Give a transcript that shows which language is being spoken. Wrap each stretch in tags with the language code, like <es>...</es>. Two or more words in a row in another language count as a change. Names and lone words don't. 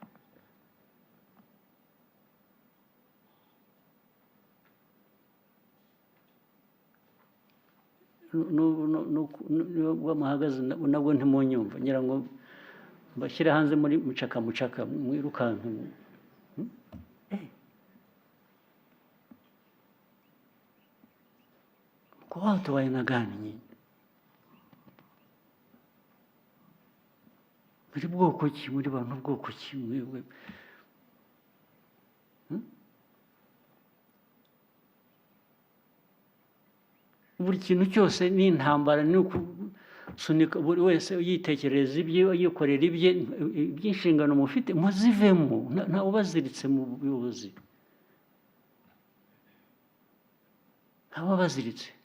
<rw>N'ubwo muhagaze nabwo ntimunyumva, ngira ngo mbashyire hanze muri mucaka mwirukanka.</rw> <sw>Kwa watu wa aina gani nyinyi?</sw> <rw>Muri bwoko ki? Muri bantu bwoko ki mwebwe? Buri kintu cyose ni intambara, ni ukusunika buri wese yitekereza ibye, yikorera ibye, iby'inshingano mufite muzivemo, nta ubaziritse mu buyobozi, nta ubaziritse.</rw>